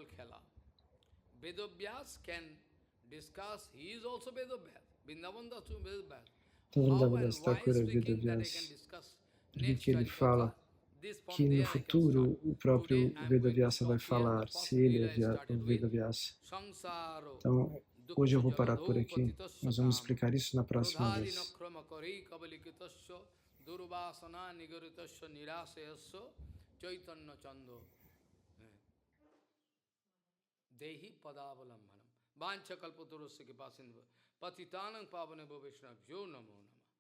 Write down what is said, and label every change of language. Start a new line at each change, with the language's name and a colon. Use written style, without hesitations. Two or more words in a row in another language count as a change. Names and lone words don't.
Portuguese: Então, Vrindavan Thakur é Vedavyas, porque ele fala que no futuro o próprio Vedavyasa vai falar, se ele é o Vedavyasa. Então, hoje eu vou parar por aqui. Nós vamos explicar isso na próxima vez.
Sanskrit: Dehi padavalambanam. Vancha kalpatarusya kipasindva. Patitanam pavanebho Vaishnavyo namo namo.